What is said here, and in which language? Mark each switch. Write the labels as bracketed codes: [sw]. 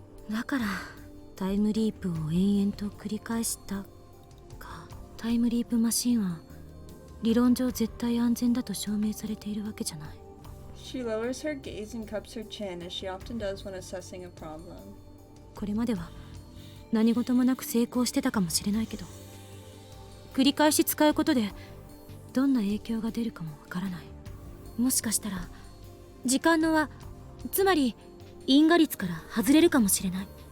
[ja] だからタイムリープを延々と繰り返したか。タイムリープマシンは理論上絶対安全だと証明されているわけじゃない。 [en] She lowers her gaze and cups her chin, as she often does when assessing a problem. [ja] これまでは何事もなく成功してたかもしれないけど繰り返し使うことでどんな影響が出るかもわからない。もしかしたら時間の輪、つまり因果率から外れるかもしれない。